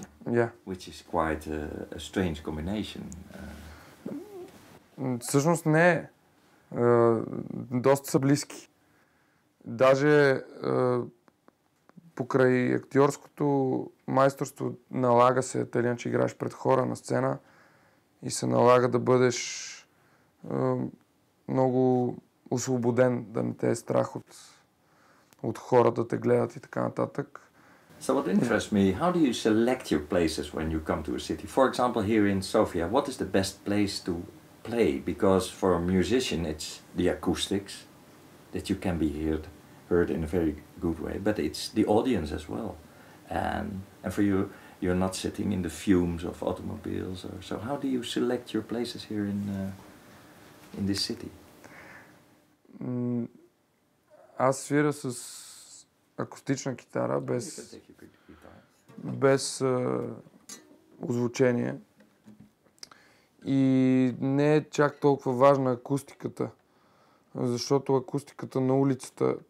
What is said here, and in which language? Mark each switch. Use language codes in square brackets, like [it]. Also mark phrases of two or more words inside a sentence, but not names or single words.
[en] Yeah. Which is quite a strange combination. [bg] Всъщност не е. Доста са близки. Даже покрай актьорското майсторство налага се, тъй че играеш пред хора на сцена и се налага да бъдеш много освободен, да не те е страх от хората да те гледат и така нататък. [en] So what interests me, how do you select your places when you come to a city? For example, here in Sofia, what is the best place to play? Because for a musician, it's the acoustics that you can be heard in a very good way, but it's the audience as well. And for you, you're not sitting in the fumes of automobiles or so. How do you select your places here in this city? [bg] Аз свиря с акустична китара, без озвучение. И не е чак толкова важна акустиката, защото акустиката на улицата, т.е.